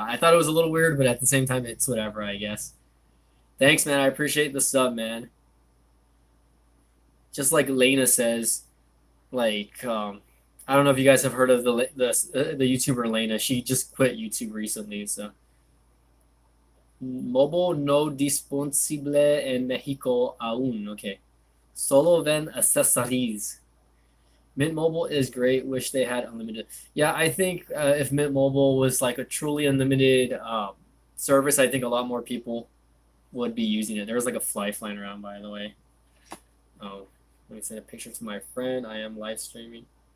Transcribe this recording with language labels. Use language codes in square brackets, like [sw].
[en] I thought it was a little weird, but at the same time, it's whatever, I guess. Thanks, man. I appreciate the sub, man. Just like Lena says, like I don't know if you guys have heard of the YouTuber Lena. She just quit YouTube recently, so. [es] Mobile no disponible en Mexico aún. [en] Okay. [es] Solo ven [en] accessories. Mint Mobile is great. Wish they had unlimited. Yeah, I think if Mint Mobile was like a truly unlimited service, I think a lot more people would be using it. There was like a fly flying around, by the way. Oh, let me send a picture to my friend. I am live streaming.